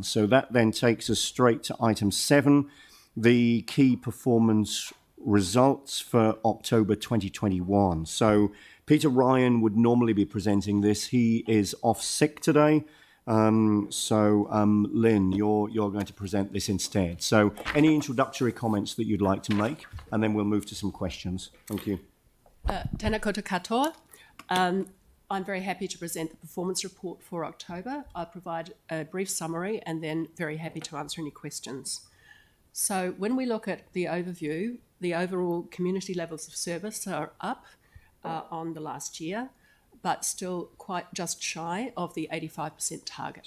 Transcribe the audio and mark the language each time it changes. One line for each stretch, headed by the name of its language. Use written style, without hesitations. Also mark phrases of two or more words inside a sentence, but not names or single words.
English: So that then takes us straight to item 7, the key performance results for October 2021. So Peter Ryan would normally be presenting this. He is off sick today. Lynn, you're going to present this instead. So any introductory comments that you'd like to make, and then we'll move to some questions. Thank you.
Māori: Tēnā koutou katoa.
English: I'm very happy to present the performance report for October. I'll provide a brief summary and then very happy to answer any questions. So when we look at the overview, the overall community levels of service are up on the last year, but still quite just shy of the 85% target.